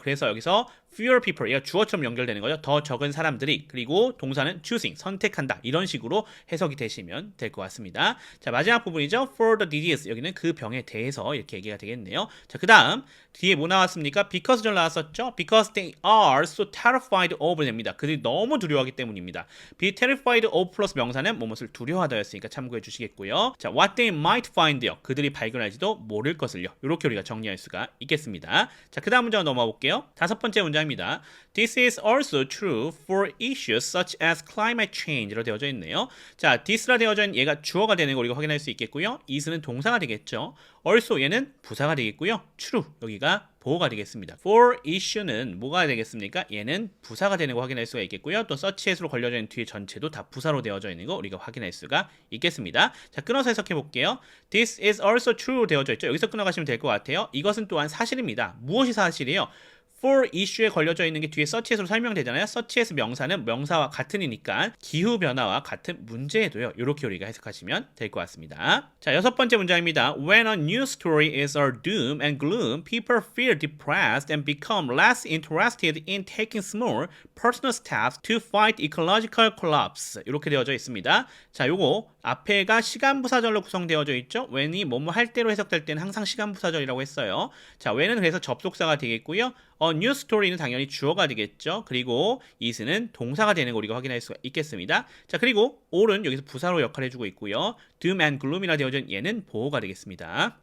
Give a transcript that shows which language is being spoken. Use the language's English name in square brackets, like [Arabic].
[Korean] 그래서 여기서 [English] fewer people, [Korean] 얘가 주어처럼 연결되는 거죠. 더 적은 사람들이, 그리고 동사는 choosing, 선택한다. 이런 식으로 해석이 되시면 될 것 같습니다. 자, 마지막 부분이죠. [English] for the disease, [Korean] 여기는 그 병에 대해서 이렇게 얘기가 되겠네요. 자, 그 다음 뒤에 뭐 나왔습니까? because 절 나왔었죠. [English] because they are so terrified of [Korean] 됩니다. 그들이 너무 두려워하기 때문입니다. [English] be terrified of [Korean] 플러스 명사는 무엇을 두려워하다였으니까 참고해 주시겠고요. [English] 자, what they might find요. [Korean] 그들이 발견할지도 모를 것을요. 이렇게 우리가 정리할 수가 있겠습니다. 자, 그 다음 문장 넘어가 볼게요. 다섯 번째 문장입니다. [English] This is also true for issues such as climate change [Korean] 로 되어져 있네요. 자, this라 되어져 있는 얘가 주어가 되는 거 우리가 확인할 수 있겠고요. is는 동사가 되겠죠. also 얘는 부사가 되겠고요. true 여기가 보호가 되겠습니다. for issue는 뭐가 되겠습니까? 얘는 부사가 되는 거 확인할 수가 있겠고요. 또 such as로 걸려져 있는 뒤에 전체도 다 부사로 되어져 있는 거 우리가 확인할 수가 있겠습니다. 자, 끊어서 해석해 볼게요. [English] This is also true [Korean] 되어져 있죠. 여기서 끊어가시면 될 것 같아요. 이것은 또한 사실입니다. 무엇이 사실이에요? for issue에 걸려져 있는 게 뒤에 such as로 설명되잖아요. such as 명사는 명사와 같은이니까 기후변화와 같은 문제에도요. 이렇게 우리가 해석하시면 될 것 같습니다. 자, 여섯 번째 문장입니다. [English] When a news story is all doom and gloom, people feel depressed and become less interested in taking small personal steps to fight ecological collapse. [Korean] 이렇게 되어져 있습니다. 자, 요거 앞에가 시간 부사절로 구성되어져 있죠. when이 뭐뭐 할 때로 해석될 때는 항상 시간 부사절이라고 했어요. 자, when은 그래서 접속사가 되겠고요. new story는 당연히 주어가 되겠죠. 그리고 is는 동사가 되는 거 우리가 확인할 수가 있겠습니다. 자, 그리고 all은 여기서 부사로 역할을 해주고 있고요. doom and gloom이라 되어진 얘는 보호가 되겠습니다.